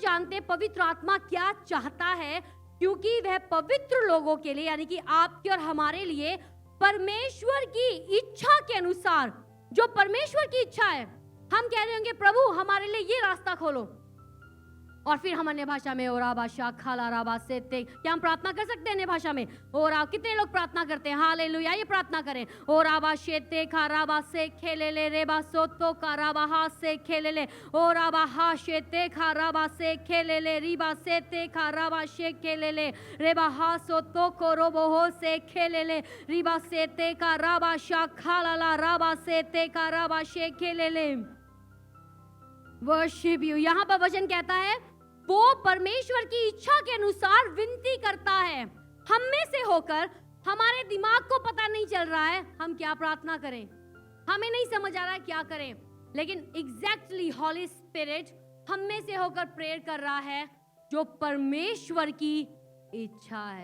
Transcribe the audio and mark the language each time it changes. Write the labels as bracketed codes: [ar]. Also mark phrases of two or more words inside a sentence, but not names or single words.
[hi] परमेश्वर जानते हैं पवित्र आत्मा क्या चाहता है, क्योंकि वह पवित्र लोगों के लिए यानी कि आपके और हमारे लिए परमेश्वर की इच्छा के अनुसार, जो परमेश्वर की इच्छा है, हम कह रहे होंगे प्रभु हमारे लिए ये रास्ता खोलो, और फिर हम अन्य भाषा में ओरा भाषा खाला राबा से ते, क्या हम प्रार्थना कर सकते हैं अन्य भाषा में? ओरा, कितने लोग प्रार्थना करते हैं? हालेलुया, ये प्रार्थना करें। ओरा बा शेते खाराबा से खेले ले रे बा सोतो काराबा हा से खेले ले, ओरा बा हा शेते खाराबा से खेले ले रीबा से ते खाराबा से खेले ले रे बा हा सोतो कोरोबो हो से खेले ले रीबा से ते काराबा शा खाला ला राबा से ते काराबा से खेले ले। [en] worship you, [hi] यहाँ पर वचन कहता है वो परमेश्वर की इच्छा के अनुसार विनती करता है। हम में से होकर हमारे दिमाग को पता नहीं चल रहा है हम क्या प्रार्थना करें, हमें नहीं समझ आ रहा है क्या करें, लेकिन [en] exactly Holy Spirit [hi] हम में से होकर प्रेयर कर रहा है जो परमेश्वर की इच्छा है।